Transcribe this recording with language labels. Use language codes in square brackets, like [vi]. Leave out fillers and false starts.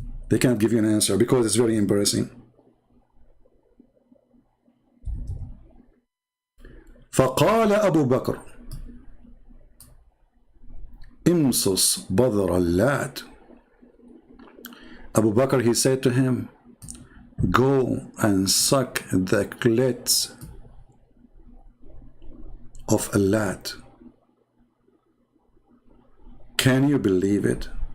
[en] They can't give you an answer because it's very embarrassing. [ar] فقال أبو بكر امصص بذر اللات. [en] Abu Bakr, he said to him, go and suck the clit of Allat. Can you believe it?